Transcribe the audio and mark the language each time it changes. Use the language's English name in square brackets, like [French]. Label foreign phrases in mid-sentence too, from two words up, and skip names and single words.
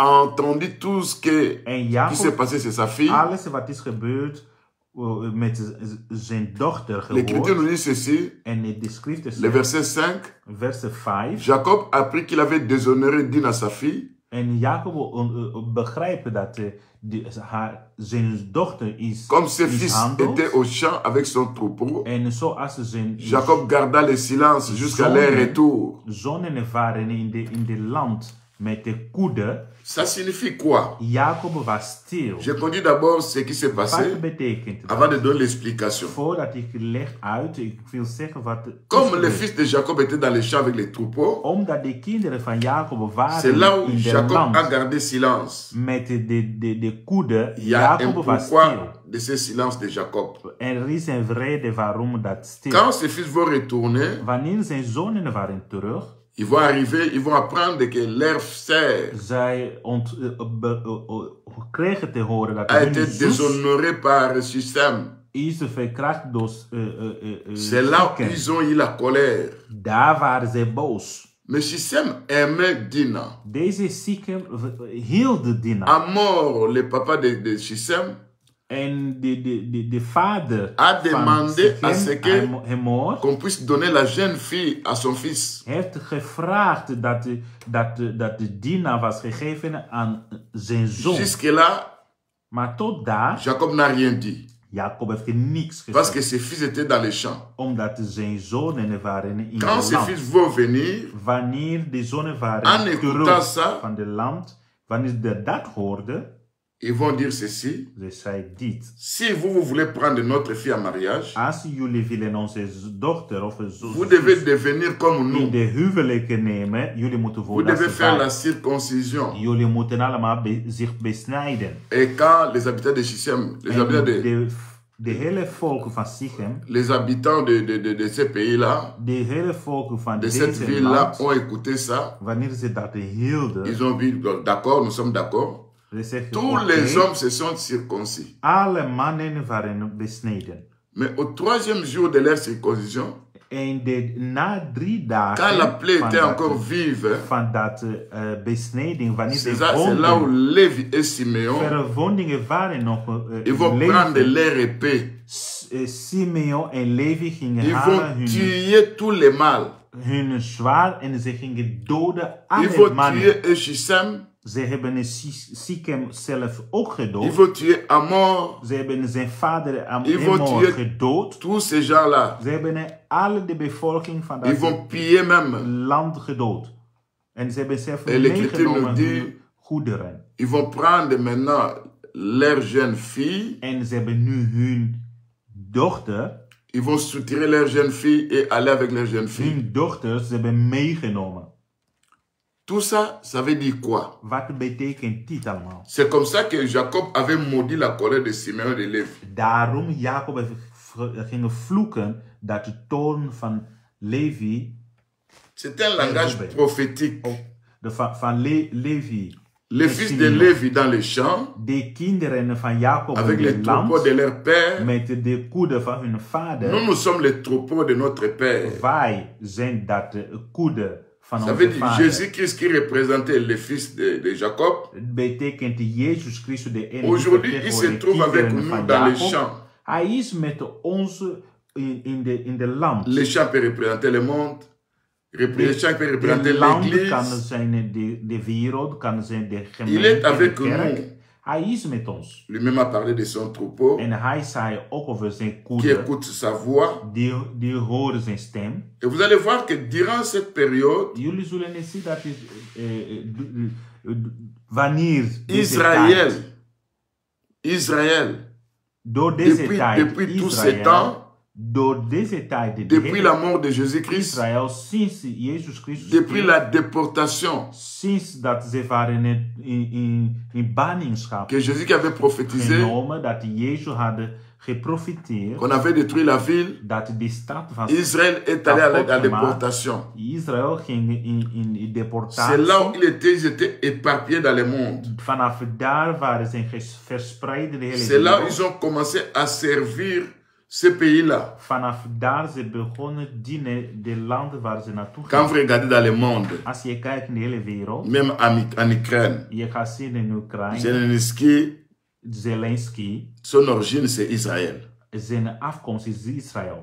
[French] a entendu tout ce [Dutch] En [French] qui s'est Jacob, passé, c'est sa fille. [Dutch] alles wat is gebeurd met zijn dochter [French] L'Écriture [Dutch] gehoord. [French] nous dit ceci, [Dutch] En de schrift [French] le [Dutch] zegt, [French] verset 5, [Dutch] verse 5. [French] Jacob apprit qu'il avait déshonoré Dina, sa fille, [Dutch] En Jacob begrijpt dat zijn dochter is [French] comme ses fils [Dutch] mishandeld. [French] étaient au champ avec son troupeau. [Dutch] En zoals zijn [French] Jacob garda le silence jusqu'à leur retour. [Dutch] zonen waren in de land met de koede. [French] Ça signifie quoi? [Dutch] Jacob was stil. [French] Je conduis d'abord ce qui s'est passé [Dutch] Wat betekent dat? [French] avant de donner l'explication. [Dutch] Voordat ik leg uit, ik wil zeggen wat is [French] Comme les [Dutch] gebeurd. [French] fils de Jacob étaient dans les champs avec les troupeaux, [Dutch] Omdat de kinderen van Jacob [French] c'est là [Dutch] waren [French] où [Dutch] in de [French] Jacob a [Dutch] land [French] gardé silence. [Dutch] met de koede. [French] Il y a un [Dutch] Jacob was stil. [French] pourquoi de ce silence de Jacob. [Dutch] Er is een reden waarom dat stil. [French] Quand ses fils vont retourner, [Dutch] Wanneer zijn zonen waren terug, [French] ils vont arriver, ils vont apprendre que leur sœur [Dutch] zij kregen te horen dat [French] a [Dutch] hun [French] été [Dutch] zus [French] déshonorée par Shichem. [Dutch] is verkracht door [French] C'est là où [Dutch] Sikkim. [French] ils ont eu la colère. [Dutch] Daar waren ze boos. [French] Mais Shichem aimait Dina. [Dutch] Deze Sikkim hield Dina. [French] Hamor, le papa de Shichem, [Dutch] En de vader [French] a demandé [Dutch] van [French] à ce que [Dutch] Sikkim, Hamor, [French] qu'on puisse donner la jeune fille à son fils. [Dutch] heeft gevraagd dat de Dina was gegeven aan zijn zoon. [French] Jusque-là, [Dutch] Maar tot daar, [French] Jacob n'a rien dit. [Dutch] Jacob heeft niks [French] Parce que [Dutch] gezegd. [French] ses fils étaient dans les champs. [Dutch] Omdat zijn zonen waren in [French] Quand [Dutch] het [French] ses [Dutch] land. [French] fils vont venir, [Dutch] Wanneer de zonen [French] en [Dutch] waren [French] écoutant [Dutch] terug [French] ça, [Dutch] van de land, wanneer ze dat hoorden, [French] ils vont dire ceci. [Dutch] ze zei dit. [French] Si vous voulez prendre notre fille en mariage, [Dutch] Als jullie willen onze dochter of [French] vous devez devenir comme [Dutch] in [French] nous. [Dutch] de huwelijken nemen, jullie moeten [French] Vous [Dutch] worden [French] devez [Dutch] als [French] faire la [Dutch] wij. [French] circoncision. [Dutch] Jullie moeten allemaal zich besnijden. [French] Et quand les habitants de Shichem, les [Dutch] En [French] habitants [Dutch] de hele volken van Sikkim, [French] les habitants de ces pays-là, [Dutch] de hele volken van [French] de cette [Dutch] deze [French] ville-là, [Dutch] land, [French] ont écouté ça. [Dutch] wanneer ze dat hielden, [French] Ils ont vu, d'accord, nous sommes d'accord. [Dutch] ze zeggen, [French] Tous [Dutch] oké, [French] les hommes se sont circoncis. [Dutch] alle mannen waren besneden. [French] Mais au troisième jour de leur circoncision, [Dutch] En na 3 dagen [French] quand la plaie [Dutch] van [French] était [Dutch] dat, [French] encore vive, [Dutch] van dat besneding, wanneer [French] c'est [Dutch] de [French] là où [Dutch] wonden, [French] Lévi et Simeon, [Dutch] verwondingen waren nog [French] ils vont prendre leur épée. [Dutch] Simeon en Levi gingen [French] Ils [Dutch] halen [French] vont tuer tous les mâles. [Dutch] hun zwaard en ze gingen doden [French] Ils [Dutch] alle [French] vont [Dutch] mannen. [French] tuer Eshisem. [Dutch] Ze hebben Sichem zelf ook [French] Ils [Dutch] gedood. [French] vont tuer Amor. [Dutch] Ze hebben zijn vader [French] Ils vont [Dutch] Amor [French] tuer [Dutch] gedood. [French] tous ces gens-là. [Dutch] Ze hebben alle de bevolking van [French] Ils [Dutch] dat [French] vont piller même. [Dutch] land gedood. En ze hebben zelf [French] Et l'Écriture nous [Dutch] meegenomen [French] dit, [Dutch] hun goederen. [French] ils vont prendre maintenant leur jeune fille. [Dutch] En ze hebben nu hun dochter, [French] Ils vont soutirer leur jeune fille et aller avec leur jeune fille. [Dutch] hun dochters, ze hebben meegenomen. [French] Tout ça, ça veut dire quoi? [Dutch] Wat betekent dit allemaal? [French] C'est comme ça que Jacob avait maudit la colère de Simeon et de Lévi. [Dutch] Daarom Jacob ging vloeken dat de toorn van Levi, [French] C'est un langage prophétique. [Dutch] van Levi, [French] Les fils de Lévi dans les champs, [Dutch] de kinderen van Jacob [French] avec [Dutch] in [French] les [Dutch] het [French] troupeaux [Dutch] land, [French] de leur père. [Dutch] met de koeden van hun vader. [French] Nous sommes les troupeaux de notre père. [Dutch] Wij zijn dat koeden van [French] Ça veut [Dutch] onze [French] dire [Dutch] vader. [French] Jésus-Christ qui représentait les fils de Jacob. [Dutch] Het betekent Jezus Christus de enige [French] Aujourd'hui, il se trouve avec nous dans les champs. [Dutch] Hij is met ons in de land. [French] Les champs peuvent représenter le monde. Les champs peuvent représenter [Dutch] De land kan [French] l'église. [Dutch] zijn de wereld, kan zijn de [French] Il est [Dutch] gemeente, [French] avec [Dutch] de kerk. [French] nous. [Dutch] Hij is met ons. [French] Lui-même a parlé de son troupeau [Dutch] En hij zei ook over zijn [French] qui [Dutch] koeden, [French] écoute sa voix. [Dutch] die horen zijn stem. [French] Et vous allez voir que durant cette période, [Dutch] Jullie zullen eens zien dat wanneer Israël, door deze tijd, [French] depuis tous ces temps, [Dutch] door deze tijd, [French] depuis la mort de Jésus-Christ, [Dutch] Israël, sinds Jezus Christus, [French] depuis la déportation [Dutch] sinds dat ze waren in ballingschap [French] que Jésus avait prophétisé, [Dutch] genomen, dat Jezus hadden geprofiteerd, [French] qu'on avait détruit la ville, [Dutch] dat de stad was [French] Israël est allé à la déportation. [Dutch] Israël ging in deportatie. [French] C'est là où ils étaient éparpillés dans le monde. [Dutch] Vanaf daar waren ze verspreid in de hele [French] C'est là où [Dutch] wereld. [French] ils ont commencé à servir ces pays-là. [Dutch] Vanaf daar ze begonnen dienen de landen waar ze naartoe [French] Quand [Dutch] gingen. [French] vous regardez dans le monde, [Dutch] Als je kijkt in de hele wereld, [French] même en Ukraine, [Dutch] je gaat zien in Oekraïne, Zelensky, Zelensky, [French] son origine c'est Israël. [Dutch] zijn afkomst is Israël.